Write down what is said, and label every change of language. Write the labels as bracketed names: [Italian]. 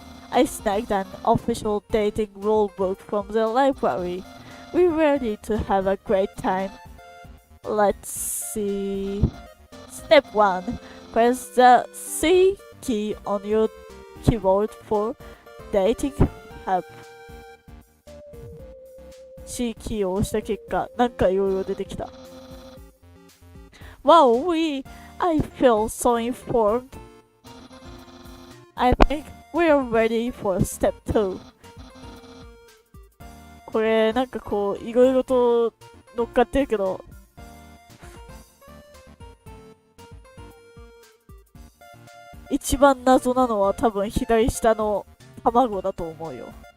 [English] I snagged an official dating rulebook from the library. We're ready to have a great time. Let's see. Step 1. Press the C key on your keyboard for dating app. [Japanese] C キーを押した結果、なんかいろいろ出てきた。 [English] Wow, I feel so informed. I think we're ready for step 2. [Japanese] これなんかこういろいろと乗っかってるけど、一番謎なのは多分左下の卵だと思うよ。